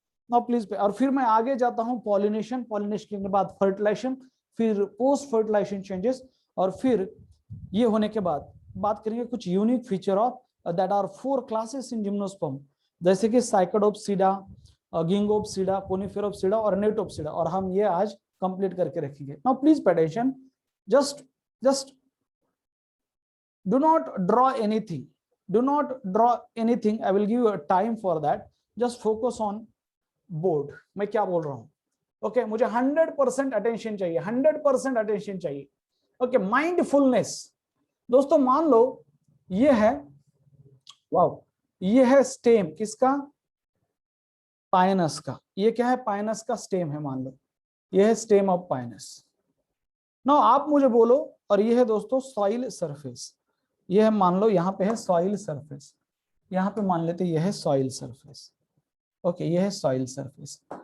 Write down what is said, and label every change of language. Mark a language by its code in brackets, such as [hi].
[hi] Now please, और फिर मैं आगे जाता हूं पॉलिनेशन, पॉलिनेशन के बाद फर्टिलाइजेशन, फिर पोस्ट फर्टिलाइजेशन चेंजेस, और फिर ये होने के बाद बात करेंगे कुछ unique feature of that are 4 classes in gymnosperm, जैसे कि साइकोडोप्सिडा, गिंगोप्सिडा, कोनिफेरोप्सिडा और नेटोप्सिडा, और हम ये आज कंप्लीट करके रखेंगे। [en] now please pay attention, just do not draw anything, do not draw anything, I will give you a time for that, just focus on board, [hi] मैं क्या बोल रहा हूं, [en] okay [hi] मुझे 100% अटेंशन चाहिए, [en] 100% attention चाहिए, okay mindfulness. [hi] दोस्तों मान लो ये है, वाओ, ये है स्टेम किसका, पाइनस का, ये क्या है, पाइनस का स्टेम है, मान लो ये है स्टेम ऑफ पाइनस। नाउ आप मुझे बोलो, और ये है दोस्तों सॉइल सरफेस, ये है मान लो यहाँ पे है सॉइल सरफेस, यहाँ पे मान लेते ये है सॉइल सरफेस, ओके ये है सॉइल सरफेस।